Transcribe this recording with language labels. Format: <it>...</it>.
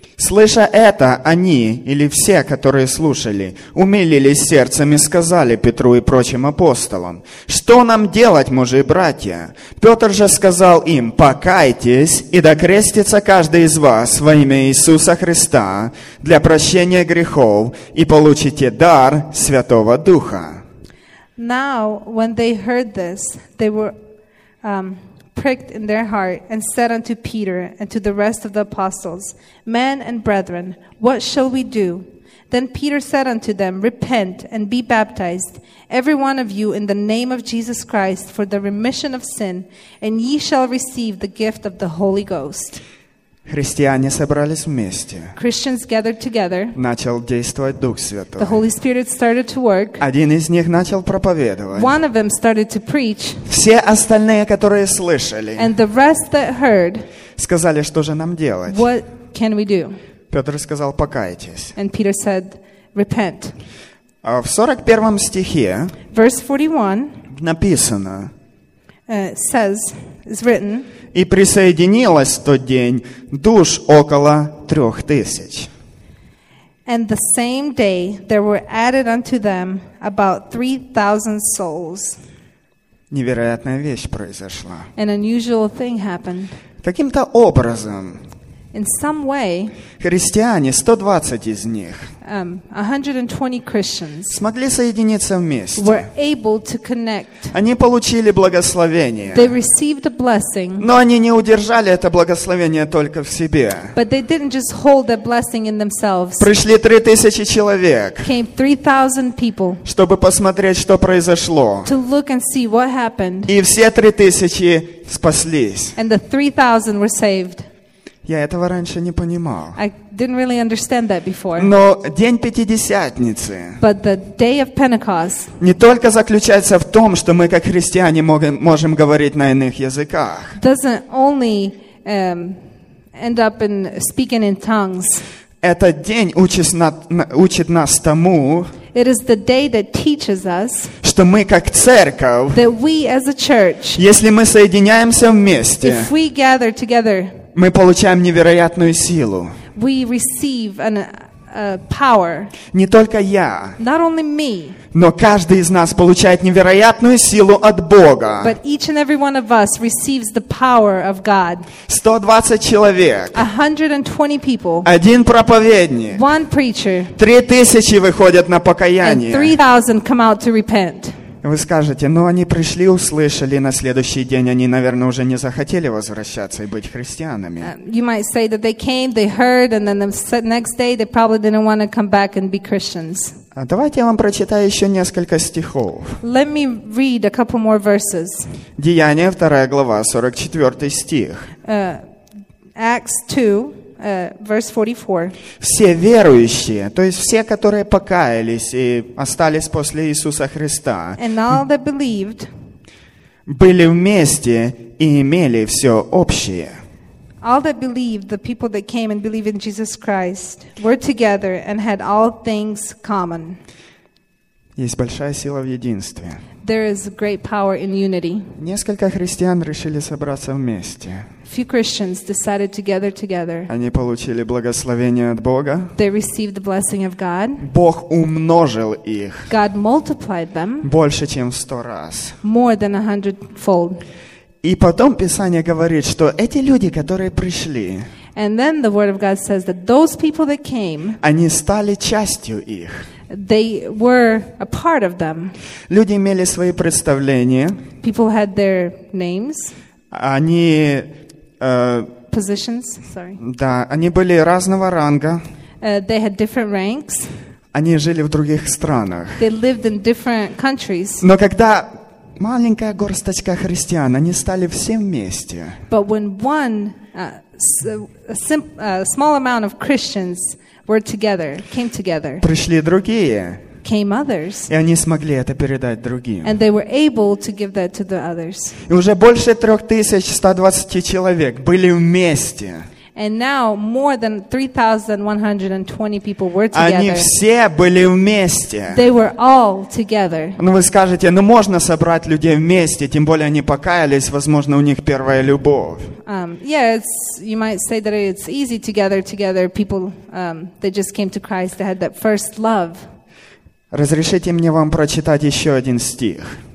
<ru>Слыша это, они, или все, которые слушали, умилились сердцем и сказали Петру и прочим апостолам, «Что нам делать, мужи и братья?» Петр же сказал им, «Покайтесь, и докрестится каждый из вас во имя Иисуса Христа для прощения грехов, и получите дар Святого Духа».</ru> <en>Now, when they heard this, they were pricked in their heart and said unto Peter and to the rest of the apostles, Men and brethren, what shall we do? Then Peter said unto them, Repent and be baptized, every one of you, in the name of Jesus Christ, for the remission of sin, and ye shall receive the gift of the Holy Ghost.</en> <ru>Христиане собрались вместе.</ru> <en>Christians gathered together.</en> <ru>Начал действовать Дух Святой.</ru> <en>The Holy Spirit started to work.</en> <ru>Один из них начал проповедовать.</ru> <en>One of them started to preach.</en> <ru>Все остальные, которые слышали,</ru> <en>and the rest that heard,</en> <ru>сказали, что же нам делать?</ru> <en>What can we do?</en> <ru>Петр сказал, покайтесь.</ru> <en>And Peter said, repent.</en> <ru>А в 41 стихе</ru> <en>Verse 41</en> <ru>написано,</ru> <en>says, is written,</en> <ru>и присоединилось в тот день душ около 3000.</ru> <en>And the same day there were added unto them about 3000 souls.</en> <ru>Невероятная вещь произошла.</ru> <en>An unusual thing happened.</en> <ru>Каким-то образом.</ru> <en>In some way.</en> <ru>Христиане, 120 из них.</ru> <en>120 Christians</en> <ru>смогли соединиться вместе.</ru> <en>Were able to connect.</en> <ru>Они получили благословение.</ru> <en>They received a blessing.</en> <ru>Но они не удержали это благословение только в себе.</ru> <en>But they didn't just hold that blessing in themselves.</en> <ru>Пришли 3000 человек.</ru> <en>Came 3000 people.</en> <ru>Чтобы посмотреть, что произошло.</ru> <en>To look and see what happened.</en> <ru>И все 3000 спаслись.</ru> <en>And the 3000 were saved.</en> <ru>Я этого раньше не понимал.</ru> <en>I didn't really understand that before.</en> <ru>Но День Пятидесятницы,</ru> <en>but the day of Pentecost,</en> <ru>не только заключается в том, что мы как христиане можем говорить на иных языках,</ru> <en>doesn't only end up in speaking in tongues.</en> <ru>Этот день учит нас тому,</ru> <en>it is the day that teaches us,</en> <ru>что мы как церковь,</ru> <en>that we as a church,</en> <ru>если мы соединяемся вместе,</ru> <en>if we gather together,</en> <ru>мы получаем невероятную силу.</ru> <en>We receive an, power.</en> <ru>Не только я.</ru> <en>Not only me.</en> <ru>Но каждый из нас получает невероятную силу от Бога.</ru> <en>But each and every one of us receives the power of God.</en> <ru>120 человек.</ru> <en>120 people.</en> <ru>Один проповедник.</ru> <en>One preacher.</en> <ru>3000 выходят на покаяние.</ru> <en>And 3000 come out to repent.</en> <ru>Вы скажете, ну они пришли, услышали, на следующий день они, наверное, уже не захотели возвращаться и быть христианами.</ru> <en>You might say that they came, they heard, and then the next day they probably didn't want to come back and be Christians.</en> <ru>А давайте я вам прочитаю еще несколько стихов.</ru> <en>Let me read a couple more verses.</en> <ru>Деяния 2 глава, 44 стих.</ru> <en>Acts 2. Verse 44.</en> <ru>Все верующие, то есть все, которые покаялись и остались после Иисуса Христа,</ru> <en>and all that believed,</en> <ru>были вместе и имели все общее.</ru> <en>All that believed, the people that came and believed in Jesus Christ, were together and had all things common.</en> <ru>Есть большая сила в единстве.</ru> <en>There is great power in unity.</en> <ru>Несколько христиан решили собраться вместе.</ru> <en>Few Christians decided to gather together.</en> <ru>Они получили благословение от Бога.</ru> <en>They received the blessing of God.</en> <ru>Бог умножил их.</ru> <en>God multiplied them.</en> <ru>Больше, чем в 100 раз.</ru> <en>More than 100-fold.</en> <ru>И потом Писание говорит, что эти люди, которые пришли,</ru> <en>and then the word of God says that those people that came,</en> <ru>они стали частью их.</ru> <en>They were a part of them.</en> <ru>Люди имели свои представления.</ru> <en>People had their names.</en> <ru>Они</ru> <en>positions, sorry.</en> <ru>Да, они были разного ранга.</ru> <en>They had different ranks.</en> <ru>Они жили в других странах.</ru> <en>They lived in different countries.</en> <ru>Но когда маленькая горсточка христиан, они стали все вместе.</ru> <en>But when one small amount of Christians were together, came together.</en> <ru>Пришли другие.</ru> <en>Came others.</en> <ru>И они смогли это передать другим.</ru> <en>And they were able to give that to the others.</en> <ru>И уже больше 3120 человек были вместе.</ru> <en>And now more than 3,120 people were together.</en> <ru>Они все были вместе.</ru> <en>They were all together.</en> <ru>Ну вы скажете, ну можно собрать людей вместе, тем более они покаялись, возможно, у них первая любовь.</ru> <en>You might say that it's easy to gather together people that just came to Christ, that had that first love.</en> <ru>Разрешите мне вам прочитать еще один стих.</ru>